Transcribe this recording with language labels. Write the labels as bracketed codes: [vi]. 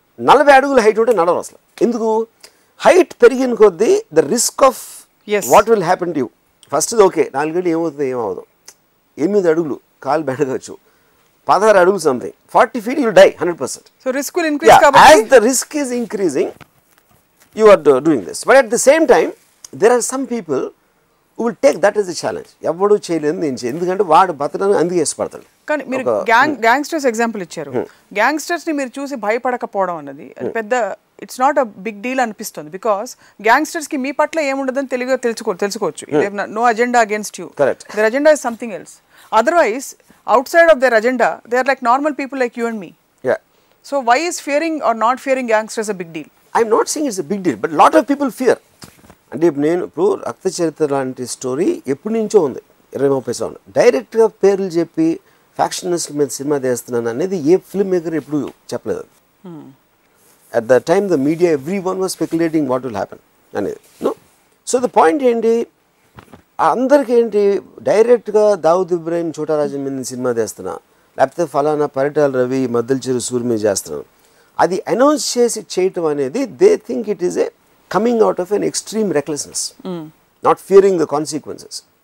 [te] 40 అడుగుల హైట్ ఉంటే నడవరు అసలు. ఎందుకు? హైట్ పెరిగిన కొద్దీ [en] The risk of what will happen to you. [te] First okay 4 అడుగులు ఏమవుతుంది, ఏమవుదు, 8 అడుగులు కాలు బెడగచ్చు, 16 అడుగులు something, [en] 40 feet you die 100%. So risk will increase. As the risk is increasing, you are doing this. But at the same time, there are some people who will take that as a challenge. [te] ఎవడు చేయలేదు నేను చేయ, ఎందుకంటే వాడు బతకడానికి అందుకే ఇష్టపడతాడు. కానీ మీరు గ్యాంగ్స్టర్స్ ఎగ్జాంపుల్ ఇచ్చారు. గ్యాంగ్స్టర్స్ని మీరు చూసి భయపడకపోవడం అన్నది పెద్ద [en] it's not a big deal [te] అనిపిస్తుంది. బికాస్ గ్యాంగ్స్టర్స్కి మీ పట్ల ఏముండదని తెలుసుకోవచ్చు. [en] No agenda against you, their agenda is something else. Otherwise outside of their agenda, they are like normal people like you and me. Yeah. So why is fearing or not fearing gangsters a big deal? I'm not saying it's a big deal, but lot of people fear. [te] అంటే నేను ఇప్పుడు రక్త చరిత్ర లాంటి story ఎప్పటి నుంచో ఉంది, 20-30 సంవత్సరాలు. డైరెక్ట్గా పేర్లు చెప్పి ఫ్యాక్షనిస్ట్ మీద సినిమా తీస్తున్నాను అనేది ఏ ఫిల్మ్ మేకర్ ఎప్పుడు చెప్పలేదు. [en] At the time the media every one was speculating what will happen అనేది. [te] నో, సో ద పాయింట్ ఏంటి, అందరికీ ఏంటి, డైరెక్ట్గా దావుద్ ఇబ్రాహిం చోటారాజన్ మీద సినిమా చేస్తున్నా, లేకపోతే ఫలానా పరిటాల రవి మద్దెల చెరు సూరి మీద చేస్తున్నాను, అది అనౌన్స్ చేసి చేయటం అనేది [en] They think it is a coming out of an extreme recklessness, not fearing the consequences.